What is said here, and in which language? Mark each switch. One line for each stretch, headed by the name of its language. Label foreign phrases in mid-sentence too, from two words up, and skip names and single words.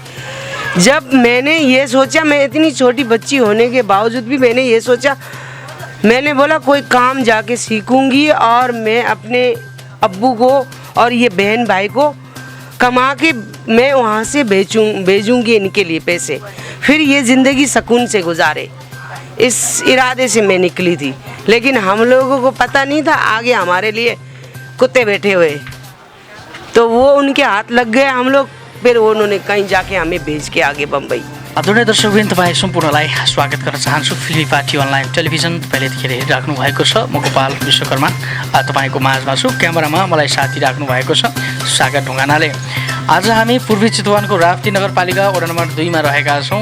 Hindi: जब मैंने ये सोचा, मैं इतनी छोटी बच्ची होने के बावजूद भी मैंने ये सोचा, मैंने बोला कोई काम जाके सीखूंगी और मैं अपने अब्बू को और ये बहन भाई को कमा के मैं वहाँ से भेजूंगी इनके लिए पैसे, फिर ये ज़िंदगी सुकून से गुजारे। इस इरादे से मैं निकली थी, लेकिन हम लोगों को पता नहीं था आगे हमारे लिए कुत्ते बैठे हुए। तो वो उनके हाथ लग गए हम लोग, फिर उन्होंने कहीं जाके हमें भेज के आगे बम्बई।
Nepali: आदरणीय दर्शकवृन्द, तपाईँ सम्पूर्णलाई स्वागत गर्न चाहन्छु। फिल्मी पार्टी अनलाइन टेलिभिजन तपाईँले यतिखेर हेरिराख्नु भएको छ। म गोपाल विश्वकर्मा तपाईँको माझमा छु। क्यामेरामा मलाई साथी राख्नु भएको छ सागर ढुङ्गानाले। आज हामी पूर्वी चितवनको राप्ती नगरपालिका वडा नम्बर 2 मा रहेका छौँ।